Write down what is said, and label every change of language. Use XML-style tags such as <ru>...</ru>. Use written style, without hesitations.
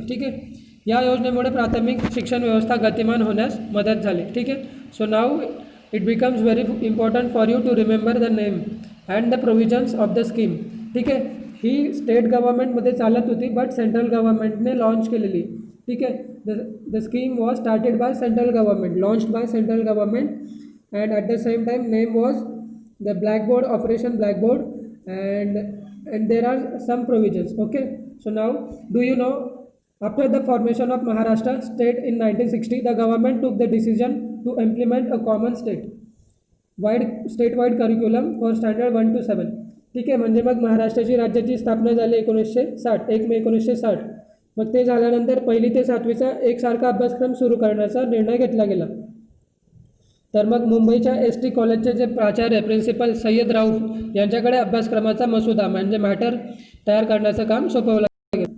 <mr>ठीक आहे, या योजनेमुळे प्राथमिक शिक्षण व्यवस्था गतिमान होण्यास मदत झाली. ठीक आहे,</mr> <en>So now it becomes very important for you to remember the name and the provisions of the scheme.</en> <mr>ठीक आहे, ही स्टेट गव्हर्नमेंटमध्ये चालत होती, बट सेंट्रल गव्हर्नमेंटने लॉन्च केलेली. ठीक आहे,</mr> <en>the scheme was started by central government, launched by central government, and at the same time name was the Blackboard, Operation Blackboard, and there are some provisions. Okay, so now do you know, after the formation of Maharashtra state in 1960, the government took the decision to implement a common statewide curriculum for standard 1 to 7.</en> <mr>ठीक आहे, म्हणजे मग महाराष्ट्राची राज्याची स्थापना झाली 1960, 1 मे 1960. मग ते झाल्यानंतर 1ली ते 7वीचा एकसारखा अभ्यासक्रम सुरू करण्याचा निर्णय घेतला गेला. तर मग मुंबईच्या ST कॉलेजचे जे प्राचार्य प्रिन्सिपल सय्यद राऊफ यांच्याकडे अभ्यासक्रमाचा मसुदा म्हणजे मॅटर तयार करण्याचं काम सोपवलं गेलं.</mr>